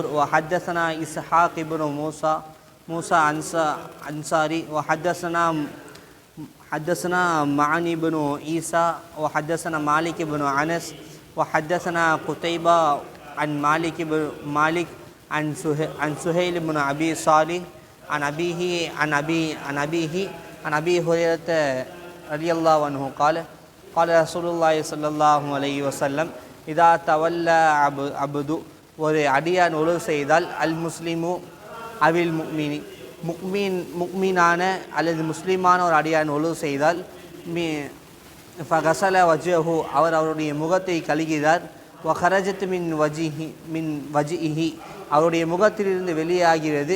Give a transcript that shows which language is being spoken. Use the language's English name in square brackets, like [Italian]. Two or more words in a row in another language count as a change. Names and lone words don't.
[Arabic] وحدثنا إسحاق بن موسى أنصاري وحدثنا معن بن عيسى وحدثنا مالك بن أنس وحدثنا قتيبة عن مالك عن سهيل بن أبي صالح عن أبي هريرة رضي الله عنه قال رسول الله صلى الله عليه وسلم إذا تولى عبد [Tamil] ஒரு அடியான் ஒழுங்கு செய்தால் [Arabic] المسلم أو المؤمن [Tamil] அல்லது முஸ்லீமான ஒரு அடியான் ஒழுங்கு செய்தால் [Arabic] فغسل وجهه, [Tamil] அவருடைய முகத்தை கழுகிறார். [Arabic] وخرجت من وجهه, [Tamil] அவருடைய முகத்திலிருந்து வெளியாகிறது.